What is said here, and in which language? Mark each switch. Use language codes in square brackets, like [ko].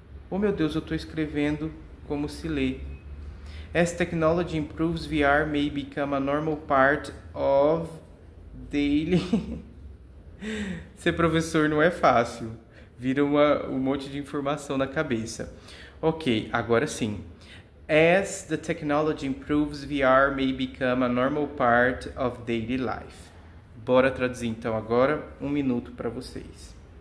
[pt] Oh meu Deus, eu estou escrevendo como se lê. [en] As technology improves, VR may become a normal part of daily... [pt] Ser professor não é fácil. Vira um monte de informação na cabeça. Ok, agora sim. [en] As the technology improves, VR may become a normal part of daily life. [pt] Bora traduzir então agora. 1 minuto para vocês.